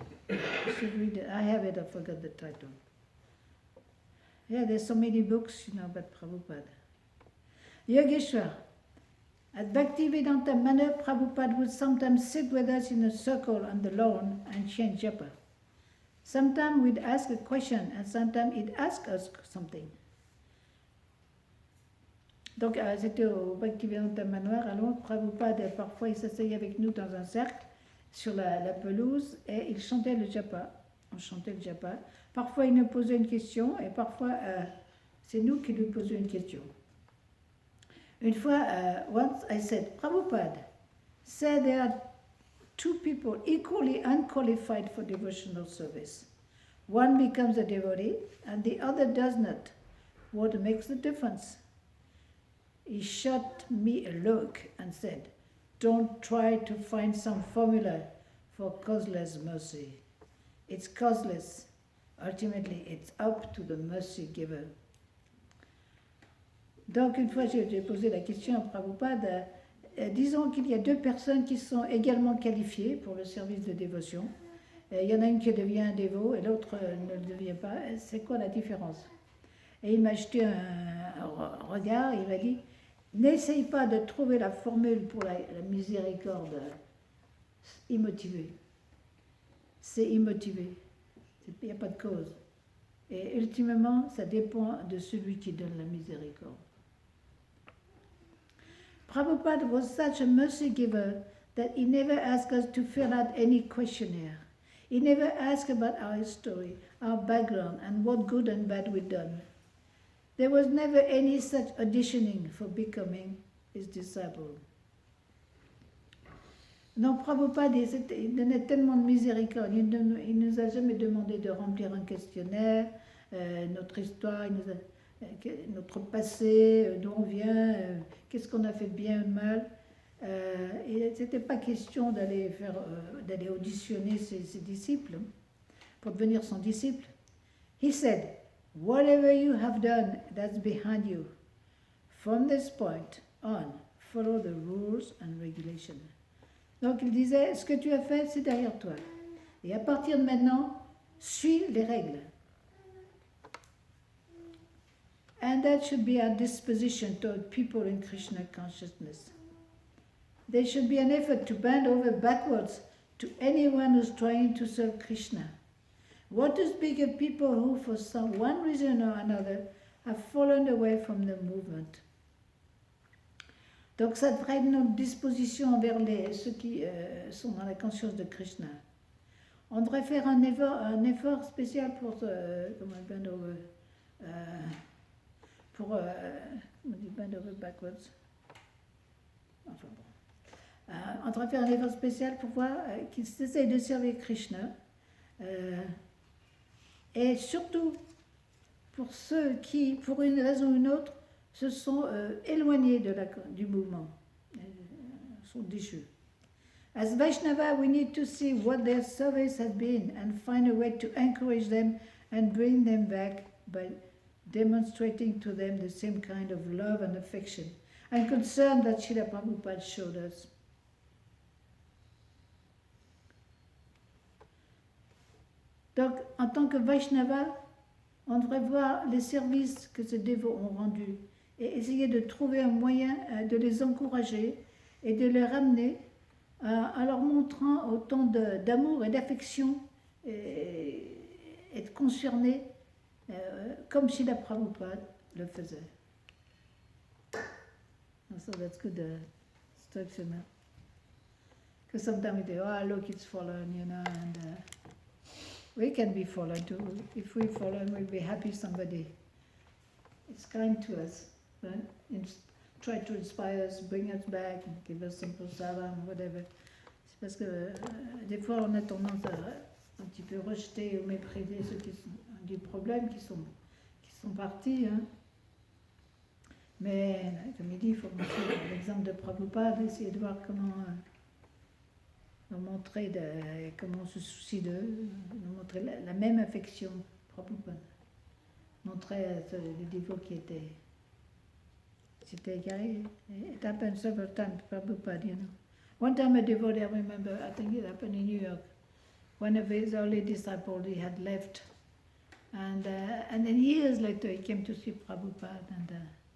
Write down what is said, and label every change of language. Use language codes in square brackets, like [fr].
[en] You should read it. I have it, I forgot the title. Yeah, there's so many books, you know, about Prabhupada. Yogeshwar. At Bhaktivedanta Manor, Prabhupada would sometimes sit with us in a circle on the lawn and chant japa. Sometimes we'd ask a question and sometimes he'd ask us something. [fr] Donc c'était au Bhaktivedanta Manoir à Londres. Prabhupada, parfois il s'asseyait avec nous dans un cercle sur la pelouse et il chantait le japa. On chantait le japa. Parfois il nous posait une question et parfois c'est nous qui lui posions une question. Une fois, [en] once I said, Prabhupada said there are two people equally unqualified for devotional service. One becomes a devotee and the other does not. What makes the difference? He shot me a look and said, don't try to find some formula for causeless mercy. It's causeless. Ultimately, it's up to the mercy giver. [fr] Donc, une fois, j'ai posé la question à Prabhupada, disons qu'il y a deux personnes qui sont également qualifiées pour le service de dévotion. Il y en a une qui devient un dévot et l'autre ne le devient pas. C'est quoi la différence? Et il m'a jeté un regard, il m'a dit, n'essaye pas de trouver la formule pour la miséricorde immotivée. C'est immotivé. Il n'y a pas de cause. Et ultimement, ça dépend de celui qui donne la miséricorde. [en] Prabhupada was such a mercy giver that he never asked us to fill out any questionnaire. He never asked about our history, our background, and what good and bad we'd done. There was never any such auditioning for becoming his disciple. [fr] Donc Prabhupada, il donnait tellement de miséricorde. Il ne nous a jamais demandé de remplir un questionnaire, notre histoire, notre passé, d'où on vient, qu'est-ce qu'on a fait de bien ou de mal. Et ce n'était pas question d'aller auditionner ses disciples pour devenir son disciple. [en] He said, whatever you have done, that's behind you. From this point on, follow the rules and regulations. [fr] Donc il disait, ce que tu as fait, c'est derrière toi. Et à partir de maintenant, suis les règles. [en] And that should be our disposition toward people in Krishna consciousness. There should be an effort to bend over backwards to anyone who's trying to serve Krishna. What to speak of people who, for some one reason or another, have fallen away from the movement. [fr] Donc ça devrait être notre disposition envers ceux qui sont dans la conscience de Krishna. On devrait faire un effort spécial pour [en] bend over, [fr] on dit [en] bend over backwards. [fr] Enfin bon. On devrait faire un effort spécial pour voir qu'ils essayent de servir Krishna. Et surtout pour ceux qui, pour une raison ou une autre, se sont éloignés du mouvement, sont déchus. [en] As Vaishnava, we need to see what their service has been and find a way to encourage them and bring them back by demonstrating to them the same kind of love and affection and concern that Srila Prabhupada showed us. [fr] Donc, en tant que Vaishnava, on devrait voir les services que ces dévots ont rendus et essayer de trouver un moyen de les encourager et de les ramener en leur montrant autant d'amour et d'affection et de concerner comme Srila Prabhupada le faisait. [en] So that's good instruction. Because sometimes we say, oh look, it's fallen, you know, and we can be fallen too. If we fallen, we'll be happy somebody. It's kind to us. Right? Try to inspire us, bring us back, give us simple salam, whatever. [fr] C'est parce que des fois on a tendance à un petit peu rejeter ou mépriser ceux qui ont du problème, qui sont partis. Hein. Mais comme il dit, il faut montrer l'exemple de Prabhupada, essayer de voir comment montrer comment on se soucie d'eux, montrer la même affection, Prabhupada. Montrer les dévots qui étaient. C'était égaré. [en] It happened several times, Prabhupada, you know. One time a devotee, I remember, I think it happened in New York. One of his early disciples, he had left. And then years later, he came to see Prabhupada.